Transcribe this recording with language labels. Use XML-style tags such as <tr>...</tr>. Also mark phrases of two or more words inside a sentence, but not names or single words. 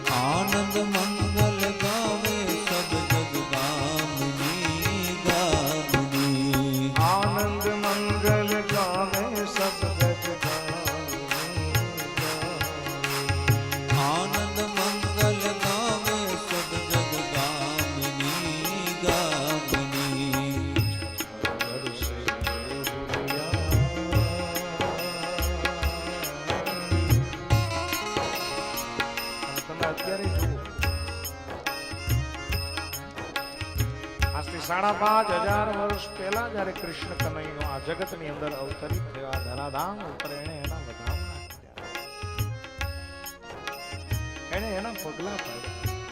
<hi>आनंद मंगल गावे सब जग गामिनी गामिनी आनंद मंगल गावे सब गज गाविनी गाविनी आनंद मंगल गावे सब जग गामिनी गामिनी</hi> <gu>અત્યારે જુઓ આજથી 5,500 વર્ષ પહેલા જયારે કૃષ્ણ કનૈયો આ જગત ની અંદર અવતરિત થયા ધરાધામ ઉપર એને એના વધામણા કર્યા, એને એના પગલા પાડ્યા.</gu>